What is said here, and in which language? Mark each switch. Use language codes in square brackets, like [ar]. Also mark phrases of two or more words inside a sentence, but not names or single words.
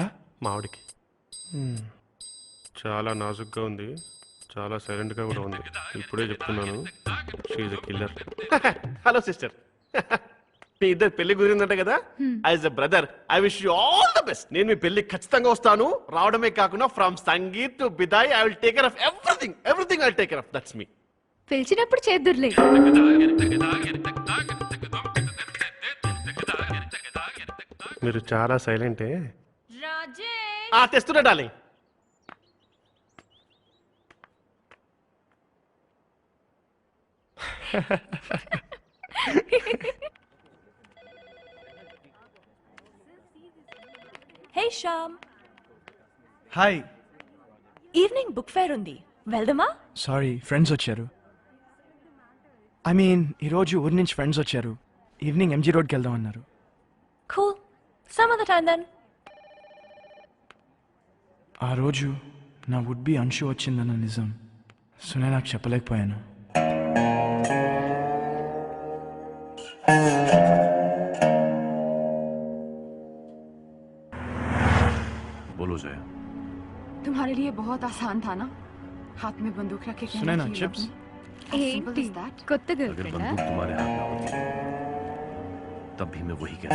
[te] మా ఆవిడకి. చాలా నాజుగ్గా ఉంది, చాలా సైలెంట్గా కూడా ఉంది. ఇప్పుడే చెప్తున్నాను, [en] she is a killer. [te] హలో సిస్టర్, మీ ఇద్దరు పెళ్లి కుదిరిందంట కదా. [en] as a brother I wish you all the best. [te] నేను మీ పెళ్లి ఖచ్చితంగా వస్తాను. రావడమే కాకుండా [en] from Sangeet to Bidaai I will take care of everything. everything I will take care of. That's me. [te] పిలిచినప్పుడు చేద్దుర్లే. మీరు చాలా సైలెంటే. తెస్తున్నా డార్లింగ్. హే శ్యామ్. హాయ్. [en] evening book fair [te] ఉంది, వెళ్దామా? సారీ, ఫ్రెండ్స్ వచ్చారు. [en] I mean [te] ఈరోజు ఊరి నుంచి ఫ్రెండ్స్ వచ్చారు. ఈవినింగ్ ఎంజీ రోడ్కి వెళ్దాం అన్నారు. [en] Cool. Some other time then. [te] ఆ రోజు నా [en] would be [te] అంశు వచ్చిందన్న నిజం సునైనాకు చెప్పలేకపోయాను. [hi] बोलो जया। तुम्हारे लिए बहुत आसान था ना, हाथ में बंदूक रखे कहना सुनैना, कि chips? [te] ఏంటి కొత్త [hi] अगर गर्लफ्रेंड बंदूक तुम्हारे हाथ में होती तब भी मैं वही कहता।